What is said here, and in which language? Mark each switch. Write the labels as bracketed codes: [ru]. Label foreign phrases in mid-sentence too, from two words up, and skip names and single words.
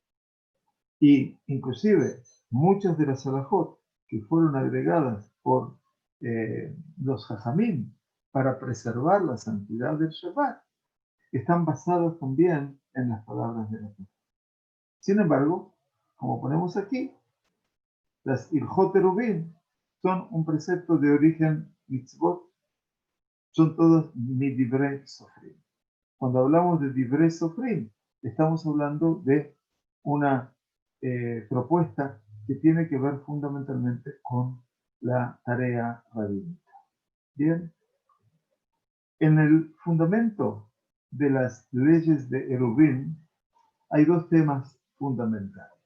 [es] Y inclusive muchas de las halajot que fueron agregadas por los Jajamim para preservar la santidad del Shabbat, están basadas también en las palabras de la Torah. Sin embargo, como ponemos aquí, las [he] הלכות עירובין [es] son un precepto de origen mitzvot, son todos [he] מדברי סופרים. [es] Cuando hablamos de [he] דברי סופרים, [es] estamos hablando de una propuesta que tiene que ver fundamentalmente con la tarea rabínica. Bien, en el fundamento de las leyes de Eruvin hay dos temas fundamentales.